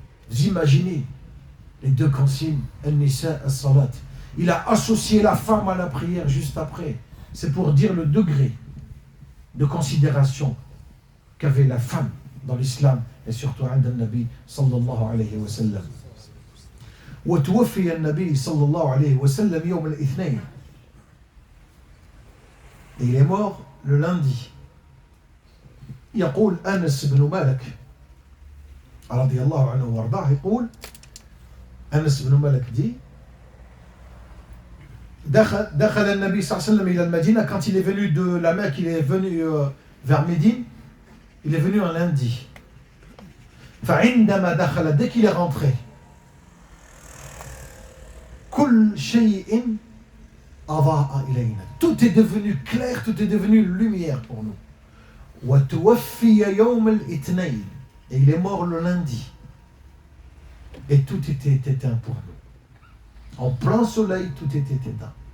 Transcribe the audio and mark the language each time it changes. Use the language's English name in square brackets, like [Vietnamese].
[French] Vous imaginez les deux consignes, al-nisa, al-salat. Il a associé la femme à la prière juste après. C'est pour dire le degré de considération qu'avait la femme dans l'islam et surtout [Arabic] عند النبي صلى الله عليه وسلم. وتوفي النبي صلى الله عليه وسلم يوم الاثنين. [French] Et il est mort le lundi. [Arabic] يقول أنس بن مالك رضي الله عنه وارضاه يقول أنس بن مالك dit دخل النبي صلى الله عليه وسلم إلى المدينة. [French] Quand il est venu de la Mecque, il est venu vers Médine. Il est venu un lundi. [Arabic] فعندما دخل, [French] dès qu'il est rentré, [Arabic] كل شيء أضاء إلينا. [French] Tout est devenu clair, tout est devenu lumière pour nous. [Arabic] وتوفي يوم الاثنين. [French] Et il est mort le lundi. Et tout était éteint pour nous. En plein soleil, tout était éteint.